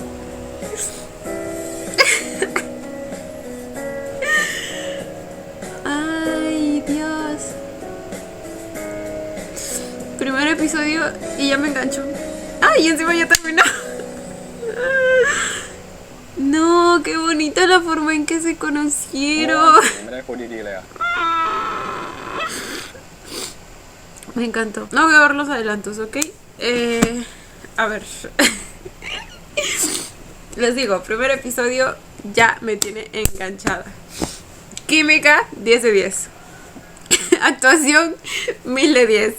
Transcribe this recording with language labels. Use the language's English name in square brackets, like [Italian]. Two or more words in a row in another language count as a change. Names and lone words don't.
[Spanish] Ay, Dios. Primer episodio y ya me enganchó. Ay, encima ya terminó. No, qué bonita la forma en que se conocieron. [Thai] ไม่ได้พูดดีๆเลยอ่ะ [Spanish] Me encantó. No voy a ver los adelantos, ¿ok? A ver. Les digo, primer episodio ya me tiene enganchada. Química, 10 de 10. Actuación, 1000 de 10.